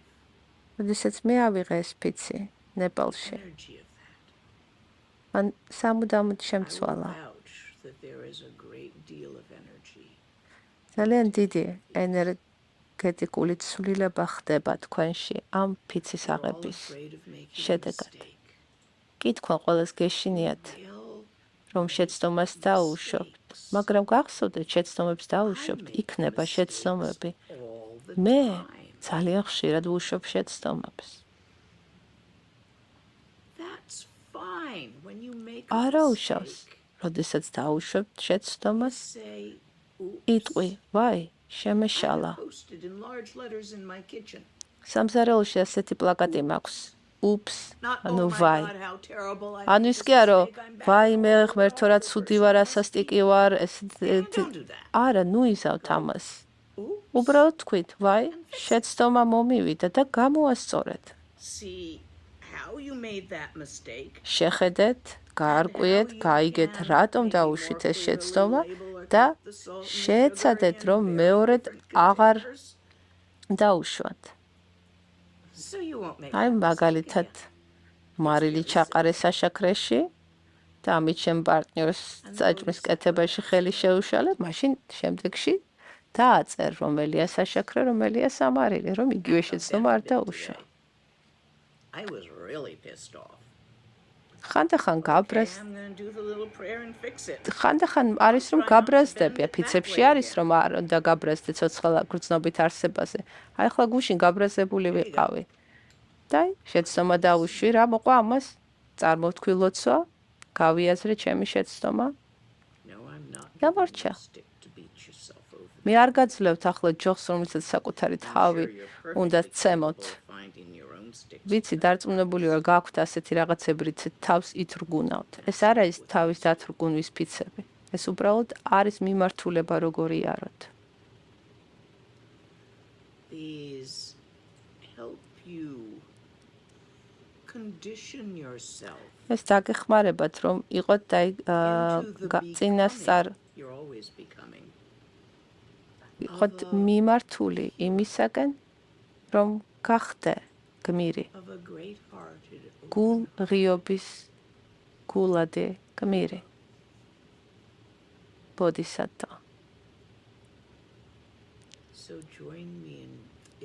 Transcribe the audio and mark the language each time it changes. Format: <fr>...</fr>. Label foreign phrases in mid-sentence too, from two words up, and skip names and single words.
<ka>როდესაც მე ავიღე ეს ფიცი ნეპალში,</ka> <en>Energy of that.</en> <ka>მან სამუდამოდ</ka> <en>I will</en> <ka>შემცვალა.</ka> <en>vouch that there is a great deal of energy.</en> <ka>ძალიან დიდი ენერგეტიკული ცვლილება ხდება თქვენში ამ ფიცის</ka> <en>We're all</en> <ka>აღების</ka> <en>afraid of making a</en> <ka>შედეგად.</ka> <en>mistake.</en> <ka>კი თქვენ ყველას გეშინიათ,</ka> <en>Real</en> <ka>რომ შეცდომას დაუშვებთ, მაგრამ გახსოვდეთ, შეცდომებს დაუშვებთ, იქნება შეცდომები.</ka> <en>all the</en> <ka>მე</ka> <en>time.</en> <ka>ძალიან ხშირად ვუშვებ შეცდომებს.</ka> <en>That's fine when you make a</en> <ka>არა უშავს,</ka> <en>mistake.</en> <ka>როდესაც დაუშვებთ შეცდომას,</ka> <en>Say, oops.</en> <ka>იტყვი, ვაი,</ka> <en>I</en> <ka>შემეშალა.</ka> <en>have posted in large letters in my kitchen.</en> <ka>სამზარეულოში ასეთი პლაკატი მაქვს.</ka> <en>Ups, Not,</en> <ka>ანუ</ka> <en>oh my</en> <ka>ვაი.</ka> <en>God, how terrible, I</en> <ka>ანუ</ka> <en>made</en> <ka>ის</ka> <en>this</en> <ka>კი არა,</ka> <en>mistake, I'm bad,</en> <ka>ვაი მე</ka> <en>oh,</en> <ka>ღმერთო რა</ka> <en>oh,</en> <ka>ცუდი</ka> <en>person</en> <ka>ვარ,</ka> <en>must</en> <ka>ასასტიკი</ka> <en>be-</en> <ka>ვარ,</ka> <en>Yeah,</en> <ka>ესეთი</ka> <en>don't do that.</en> <ka>არა, ნუ იზავთ ამას. უბრალოდ თქვით, ვაი, შეცდომა მომივიდა და გამოასწორეთ.</ka> <en>See how you made that mistake.</en> <ka>შეხედეთ, გაარკვიეთ, გაიგეთ, რატომ დაუშვით ეს შეცდომა და შეეცადეთ, რომ მეორედ აღარ დაუშვათ.</ka> <en>So you won't make</en> <ka>აი,</ka> <en>that mistake</en> <ka>მაგალითად,</ka> <en>again.</en> <ka>მარილი ჩაყარე საშაქრეში და ამით ჩემ პარტნიორს საჭმლის კეთებაში ხელი შეუშალე, მაშინ შემდეგში დააწერ, რომელია საშაქრე, რომელია სამარილი, რომ იგივე შეცდომა არ დაუშვა.</ka> <en>I was really pissed off.</en> <ka>ხანდახან გაბრაზ</ka> <en>I'm going to do the little prayer and fix it.</en> <ka>ხანდახან არის რომ გაბრაზდებია, ფიცებში არის რომ არ უნდა გაბრაზდე ცოცხალ გრძნობით არსებაზე. აი ხლა გუშინ გაბრაზებული ვიყავი. და შეცდომა დაუშვი, რა მოყვა ამას? წარმოვთქვი ლოცვა, გავიაზრე ჩემი შეცდომა.</ka> <en>No, I'm not</en> <ka>გამორჩა.</ka> <en>stick to beat yourself over.</en> <ka>მე არ გაძლევთ ახლა ჯოხს, რომელსაც საკუთარი თავი უნდა ცემოთ.</ka> <en>Finding your own stick.</en> <ka>ვიცი, დარწმუნებული ვარ, გაქვთ ასეთი რაღაცები, თავს ითრგუნავთ. ეს არ არის თავის დათრგუნვის ფიცები. ეს უბრალოდ არის მიმართულება, როგორ იაროთ.</ka> <en>These help you condition yourself</en> <ka>ეს დაგეხმარებათ, რომ იყოთ</ka> <en>into the</en> <ka>წინასწარ</ka> <en>becoming you're always becoming.</en> <ka>იყოთ მიმართული იმისაკენ, რომ გახდე გმირი,</ka> <en>Of a great-hearted</en> <ka>გულღიობის გულადი გმირი. ბოდჰისატვა.</ka> <en>So join me in if</en>